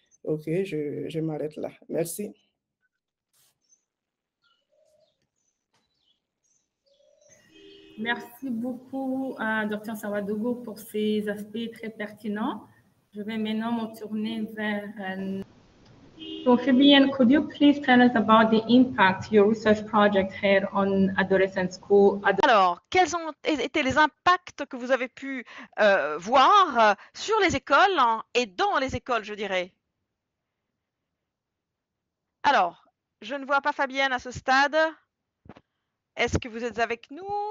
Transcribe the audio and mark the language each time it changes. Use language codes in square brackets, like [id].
[fr] OK, je m'arrête là. Merci. Merci beaucoup, Dr. Sawadogo, pour ces aspects très pertinents. Je vais maintenant me tourner vers... [en] So, Fabienne, could you please tell us about the impact your research project had on adolescent school? [fr] Alors, quels ont été les impacts que vous avez pu voir sur les écoles et dans les écoles, je dirais? Alors, je ne vois pas Fabienne à ce stade. Est-ce que vous êtes avec nous?